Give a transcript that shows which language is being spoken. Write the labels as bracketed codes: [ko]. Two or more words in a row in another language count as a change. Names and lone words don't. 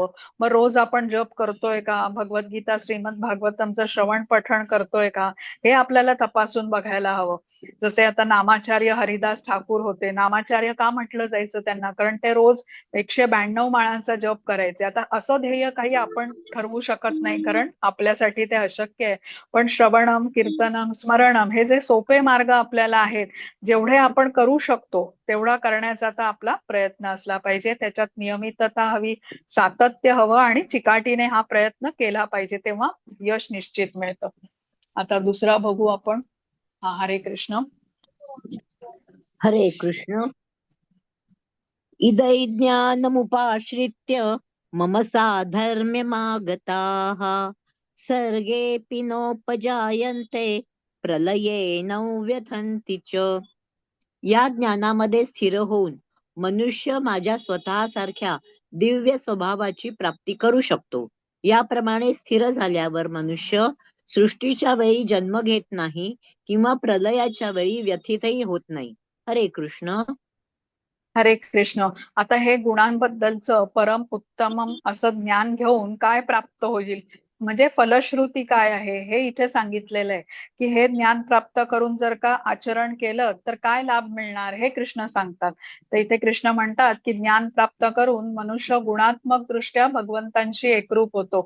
[mr] मग रोज आपण जप करतोय का, भगवद्गीता श्रीमद भागवतमचं श्रवण पठण करतोय का, हे आपल्याला तपासून बघायला हवं. जसे आता नामाचार्य हरिदास ठाकूर होते. नामाचार्य का म्हटलं जायचं त्यांना? कारण ते रोज 192 माळांचा जप करायचे. आता असं ध्येय काही आपण ठरवू शकत नाही, कारण आपल्यासाठी ते अशक्य आहे. पण [sa] श्रवणम, कीर्तनम, स्मरणम [mr] हे जे सोपे मार्ग आपल्याला आहेत, जेवढे आपण करू शकतो तेवढा करण्याचा आता आपला प्रयत्न असला पाहिजे. त्याच्यात नियमितता हवी, सातत्य हवं आणि चिकाटीने हा प्रयत्न केला पाहिजे, तेव्हा यश निश्चित मिळतं. आता दुसरा बघू आपण. हरे कृष्ण. हरे कृष्ण. [sa] इदै ज्ञानमुपाश्रित्य मम साधर्म्यमागताः सर्गेऽपि नोपजायन्ते प्रलये न व्यथन्ति च. [mr] या ज्ञानामध्ये स्थिर होऊन मनुष्य माझ्या स्वतःसारख्या दिव्य स्वभावाची प्राप्ती करू शकतो. याप्रमाणे स्थिर झाल्यावर मनुष्य सृष्टीच्या वेळी जन्म घेत नाही किंवा प्रलयाच्या वेळी व्यथितही होत नाही. हरे कृष्ण. हरे कृष्ण. आता हे गुणांबद्दलचं [sa] परम उत्तमम [mr] असं ज्ञान घेऊन काय प्राप्त होईल, म्हणजे फलश्रुती काय आहे हे इथे सांगितलेलं आहे. की हे ज्ञान प्राप्त करून जर का आचरण केलं तर काय लाभ मिळणार हे कृष्ण सांगतात. तर इथे कृष्ण म्हणतात की ज्ञान प्राप्त करून मनुष्य गुणात्मक दृष्ट्या भगवंतांशी एकरूप होतो.